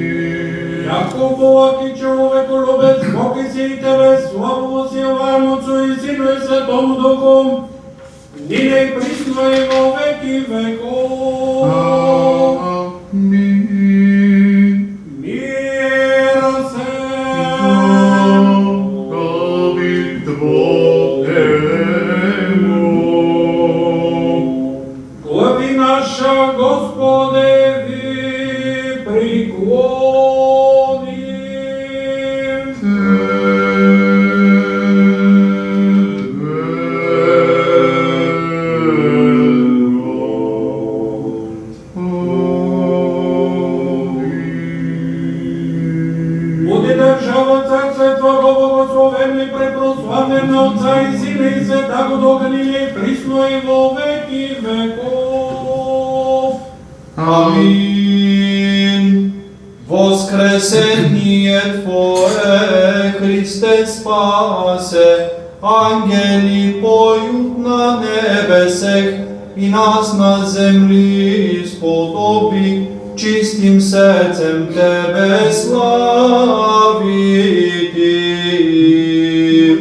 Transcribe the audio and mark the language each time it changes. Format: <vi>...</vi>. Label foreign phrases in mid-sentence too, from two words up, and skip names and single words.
<cu>Яко Бог и човеку любец, Бог и си и Тебе, славу восилаем Отцу и Сину и Светому Духу, нине и присно и во веки веков. Амин. Мира се. Духови Твоему. Глави наша, Господе, ви приклоним. Буди держава Царство Твого благословен и препрославен на Отца и Сина и Святаго Духа, нине и присно и во веки веков. Амин. Воскресение Твое, Христе спасе, ангели поют на небесех, и нас на земли сподоби, чистим сердцем Тебе славити.</cu>